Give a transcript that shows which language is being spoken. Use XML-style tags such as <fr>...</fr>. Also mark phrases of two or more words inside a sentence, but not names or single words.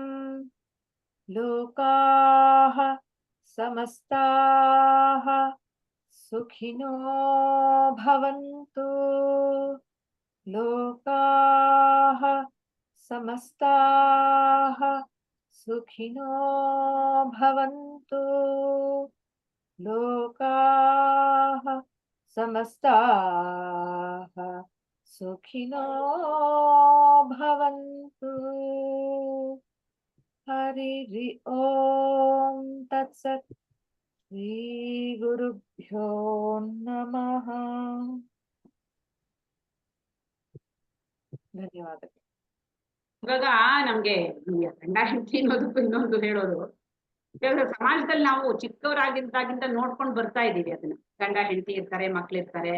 <sa>ಲೋಕಾಃ ಸಮಸ್ತಾಃ ಸುಖಿನೋ ಭವಂತು, ಲೋಕಾಃ ಸಮಸ್ತಾಃ ಸುಖಿನೋ ಭವಂತು, ಲೋಕಾಃ ಸಮಸ್ತಾಃ ಸುಖಿನೋ ಭವಂತು. ಹರಿ ಓಂ ತತ್ಸತ್. ಶ್ರೀ ಗುರುಭ್ಯೋ ನಮಃ.</sa> <kn>ಧನ್ಯವಾದಗಳು. ಇವಾಗ ನಮ್ಗೆ ಗಂಡ ಹೆಂಡತಿ ಅನ್ನೋದಕ್ಕೂ ಇನ್ನೊಂದು ಹೇಳೋದು, ಇವಾಗ ಸಮಾಜದಲ್ಲಿ ನಾವು ಚಿಕ್ಕವರಾಗಿದ್ದಾಗಿಂದ ನೋಡ್ಕೊಂಡು ಬರ್ತಾ ಇದೀವಿ ಅದನ್ನ. ಗಂಡ ಹೆಂಡತಿ ಇರ್ತಾರೆ, ಮಕ್ಳಿರ್ತಾರೆ.</kn>